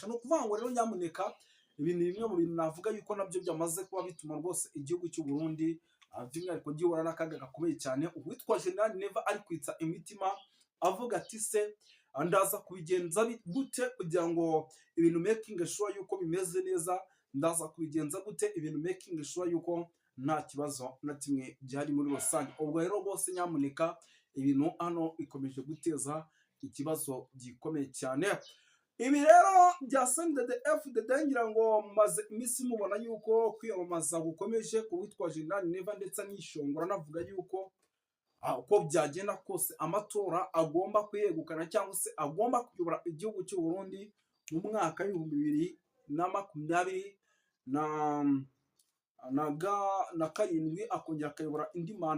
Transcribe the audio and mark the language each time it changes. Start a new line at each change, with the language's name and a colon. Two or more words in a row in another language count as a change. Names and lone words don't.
Kinyarwanda: Ni ukuvuga ngo rero nyamuneka ibintu bimwe mu bintu navuga yuko nabyo byamaze kuba bituma rwose igihugu cy'u Burundi by'umwihariko gihura n'akaga gakomeye cyane. Uwitwa General Neva ari kwitsa imitima avuga ati se ndaza kubigenza gute kugira ngo ibintu
English: making sure
Kinyarwanda: yuko bimeze neza, ndaza kubigenza gute ibintu
English: making sure
Kinyarwanda: yuko nta kibazo na kimwe gihari muri rusange. Ubwo rero rwose nyamuneka ibintu hano bikomeje guteza ikibazo gikomeye cyane. Ibi rero bya CNDD-FDD ngira ngo maze iminsi mubona yuko kwiyamamaza gukomeje ku witwa General Neva, ndetse anishongora navuga yuko uko byagenda kose amatora agomba kwiyegukana cyangwa se agomba kuyobora igihugu cy'u Burundi mu mwaka w'ibihumbi 2027 akongera akayobora indi manda.